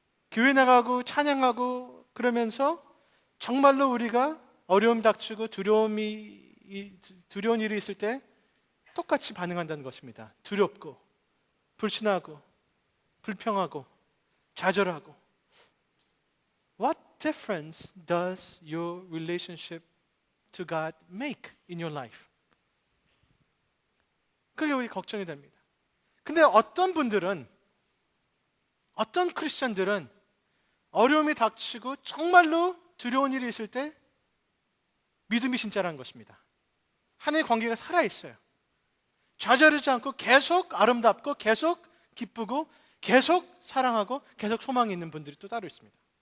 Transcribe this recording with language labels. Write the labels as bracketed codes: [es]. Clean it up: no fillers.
[ko] 교회 나가고 찬양하고 그러면서 정말로 우리가 어려움 닥치고 두려운 일이 있을 때 똑같이 반응한다는 것입니다. 두렵고 불신하고 불평하고 좌절하고. [en] What difference does your relationship to God make in your life? [ko] 그게 우리 걱정이 됩니다. 근데 어떤 분들은, 어떤 크리스천들은 어려움이 닥치고 정말로 두려운 일이 있을 때 믿음이 진짜라는 것입니다. 하나님의 관계가 살아있어요. 좌절하지 않고 계속 아름답고 계속 기쁘고 계속 사랑하고 계속 소망이 있는 분들이 또 따로 있습니다.